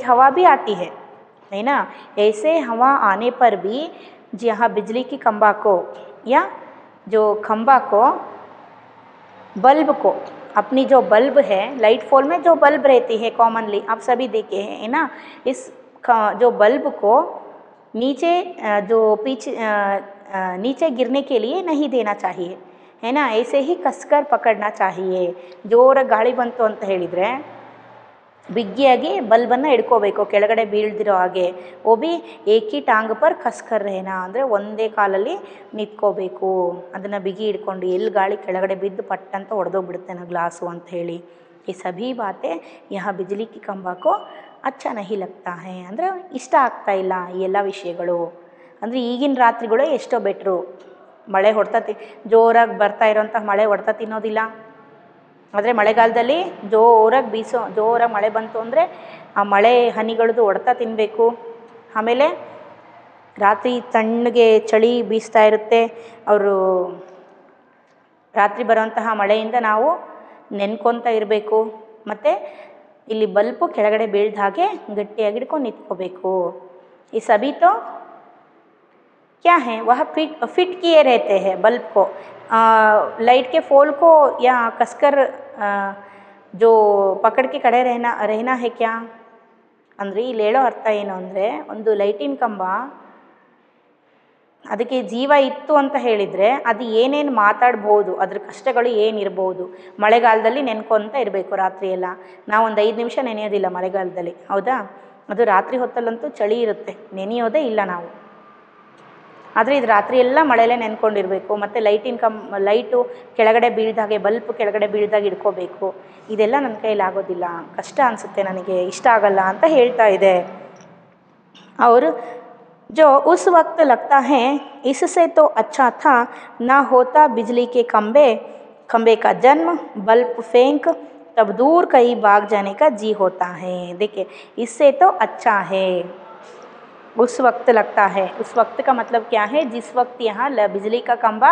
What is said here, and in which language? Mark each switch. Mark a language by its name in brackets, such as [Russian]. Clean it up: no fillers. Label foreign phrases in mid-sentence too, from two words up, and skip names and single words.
[Hindi] हवा भी आती है ना, ऐसे हवा आने पर भी यहाँ बिजली की खंबा को या जो खंबा को, बल्ब को, अपनी जो बल्ब है, लाइट पोल में जो बल्ब रहती है कॉमनली आप सभी देखे हैं ना, इस जो बल्ब को नीचे जो पीछे नीचे गिरने के लिए नहीं देना चाहिए, है ना, ऐसे ही कसकर पकड़ना चाहिए। [Kannada] ಜೋರ ಗಾಳಿ ಬಂತು ಅಂತ ಹೇಳಿದರೆ ಬಿಗಿಯಾಗಿ ಬಲ್ಬನ್ನು ಹಿಡ್ಕೋಬೇಕು, ಕೆಳಗಡೆ ಬೀಳ್ದಿರೋ ಹಾಗೆ। [Hindi] ओ भी एकी टांग पर कसकर रहना [Kannada] ಅಂದರೆ ಒಂದೇ ಕಾಲಲ್ಲಿ ನಿಂತ್ಕೋಬೇಕು, ಅದನ್ನು ಬಿಗಿ ಹಿಡ್ಕೊಂಡು, ಎಲ್ಲಿ ಗಾಳಿ ಕೆಳಗಡೆ ಬಿದ್ದು ಪಟ್ಟಂತ ಹೊಡೆದೋಗ್ಬಿಡುತ್ತೆ ನಾ ಗ್ಲಾಸು ಅಂತ ಹೇಳಿ। [Hindi] ई सभी बातें यहाँ बिजली की खंबा को अच्छा नहीं लगता है [Kannada] ಅಂದರೆ ಇಷ್ಟ ಆಗ್ತಾ ಇಲ್ಲ ಈ ಎಲ್ಲ ವಿಷಯಗಳು। ಅಂದರೆ ಈಗಿನ ರಾತ್ರಿಗಳು ಎಷ್ಟೋ ಬೆಟ್ರು, ಮಳೆ ಜೋರಾಗಿ ಬರ್ತಾ ಇರೋಂಥ ಮಳೆ ಹೊಡ್ತಾ ತಿನ್ನೋದಿಲ್ಲ, ಆದರೆ ಮಳೆಗಾಲದಲ್ಲಿ ಜೋರಾಗಿ ಮಳೆ ಬಂತು ಅಂದರೆ ಆ ಮಳೆ ಹನಿಗಳದ್ದು ಹೊಡ್ತಾ ತಿನ್ನಬೇಕು। ಆಮೇಲೆ ರಾತ್ರಿ ತಣ್ಣಗೆ ಚಳಿ ಬೀಸ್ತಾ ಇರುತ್ತೆ. ಅವರು ರಾತ್ರಿ ಬರುವಂತಹ ಮಳೆಯಿಂದ ನಾವು ನೆನ್ಕೊತಾ ಇರಬೇಕು. ಮತ್ತು ಇಲ್ಲಿ ಬಲ್ಪು ಕೆಳಗಡೆ ಬೀಳ್ದ ಹಾಗೆ ಗಟ್ಟಿಯಾಗಿ ಹಿಡ್ಕೊಂಡು ನಿಂತ್ಕೋಬೇಕು. [Hindi] ई सभी तो क्या है वह फिट किए रहते हैं बल्ब को, लाइट के पोल को या कसकर जो पकड़ के खड़े रहना है क्या [Kannada] ಅಂದರೆ ಇಲ್ಲಿ ಹೇಳೋ ಅರ್ಥ ಏನು ಅಂದರೆ, ಒಂದು ಲೈಟಿನ ಕಂಬ ಅದಕ್ಕೆ ಜೀವ ಇತ್ತು ಅಂತ ಹೇಳಿದರೆ ಅದು ಏನೇನು ಮಾತಾಡ್ಬೋದು, ಅದ್ರ ಕಷ್ಟಗಳು ಏನಿರ್ಬೋದು. ಮಳೆಗಾಲದಲ್ಲಿ ನೆನ್ಕೊತ ಇರಬೇಕು ರಾತ್ರಿ ಎಲ್ಲ. ನಾವು ಒಂದು 5 ನಿಮಿಷ ನೆನೆಯೋದಿಲ್ಲ ಮಳೆಗಾಲದಲ್ಲಿ, ಹೌದಾ? ಅದು ರಾತ್ರಿ ಹೊತ್ತಲ್ಲಂತೂ ಚಳಿ ಇರುತ್ತೆ, ನೆನೆಯೋದೇ ಇಲ್ಲ ನಾವು. ಆದರೆ ಇದು ರಾತ್ರಿ ಎಲ್ಲ ಮಳೆಯಲ್ಲೇ ನೆನ್ಕೊಂಡಿರಬೇಕು. ಮತ್ತು ಲೈಟು ಕೆಳಗಡೆ ಬೀಳ್ದಾಗೆ, ಬಲ್ಪ್ ಕೆಳಗಡೆ ಬೀಳ್ದಾಗ ಇಟ್ಕೋಬೇಕು. ಇದೆಲ್ಲ ನನ್ನ ಕೈಯಲ್ಲಿ ಆಗೋದಿಲ್ಲ, ಕಷ್ಟ ಅನಿಸುತ್ತೆ, ನನಗೆ ಇಷ್ಟ ಆಗಲ್ಲ ಅಂತ ಹೇಳ್ತಾ ಇದೆ. [Hindi] ಅವರು जो उस वक्त लगता है इससे तो अच्छा था ना होता बिजली के खंबे का जन्म, बल्ब फेंक तब दूर कहीं भाग जाने का जी होता है. देखिए इससे तो अच्छा है, उस वक्त लगता है, उस वक्त का मतलब क्या है, जिस वक्त यहाँ बिजली का खंबा